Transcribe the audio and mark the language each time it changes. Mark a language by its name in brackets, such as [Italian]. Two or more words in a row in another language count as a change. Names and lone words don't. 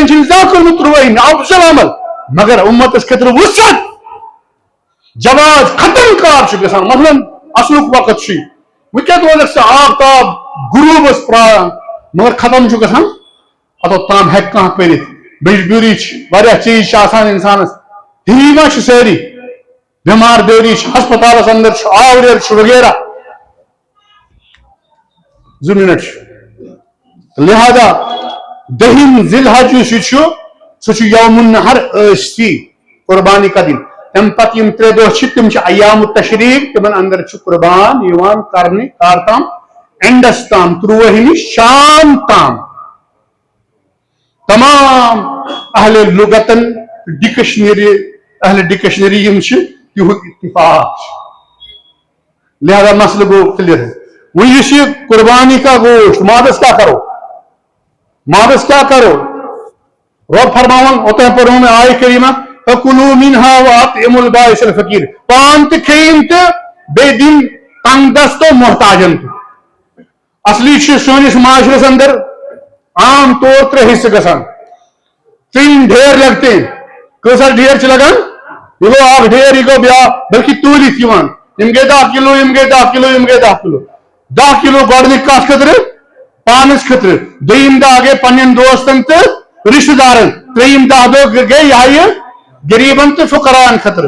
[Kashmiri] چھُنہٕ زانٛہہ کوٚرمُت ترٛوٲہِم افضل عمل مگر امتس خٲطرٕ وسعت جواز ختم کار گژھان مثلاً اصلُک وقت چھُ وۄنۍ کیٛاہ روزکھ ژٕ آفتاب غروٗبس پرٛاران مگر ختم چھُ گژھان اوٚتتھ تام ہیٚکہِ کانٛہہ پٔرِتھ مجبوٗری چھِ واریاہ چیٖز چھِ آسان اِنسانس ہِوی ما چھِ سٲری بٮ۪مار دٲری چھِ ہسپتالس اندر چھُ آوریر چھُ وغیرہ 2 منٹ لہذا 10 ذی الحجہ یُس یہِ چھُ سُہ چھُ [Arabic] یوم النحر [Kashmiri] ٲستی [Urdu] قربانی کا دن [Kashmiri] تمہ پتہ یم 3 دۄہ چھِ تم چھِ [Arabic] ایام التشریق [Kashmiri] تمن اندر چھُ قربان یوان کرنہِ کر تام اینڈس تام 13 شام تام تمام اہل لغتن ڈکشنری یم چھِ تہُنٛد اتفاق لہذا مسئلہ گو کلیئر [Urdu] ہے وہ یہ قربانی کا گوشت [Kashmiri] مادس کیا کرو رب فرماون اوتہ پڑھوں میں آئے کریمہ [Arabic] فَكُلُوا مِنْهَا وَأَطْعِمُوا الْبَائِسَ الْفَقِيرَ [Kashmiri] پان تہِ کھیٚیِن تہٕ بیٚیہِ دِن تنگ دستو محتاجن تہِ. اصلی چھِ سٲنِس معاشرس اندر عام طور 3 حصہٕ گژھان. [Urdu] 3 ڈھیر لگتے ہیں. [Kashmiri] کۭژاہ ڈھیر چھِ لگان؟ یہ گوٚو اکھ ڈھیر، یہ گوٚو بیٛاکھ بلکہ توٗلِتھ یِوان. یِم گٔے 10 کِلوٗ، یِم گٔے 10 کِلوٗ، یِم گٔے 10 کِلوٗ. 10 کِلوٗ گۄڈٕنِکۍ کتھ خٲطرٕ؟ پانس خٲطرٕ. دوٚیِم 10 گٔے پننٮ۪ن دوستن تہٕ رشتہٕ دارن. ترٛیٚیِم 10 دۄہ گٔے یہِ غریٖبن تہٕ فقراہن خٲطرٕ.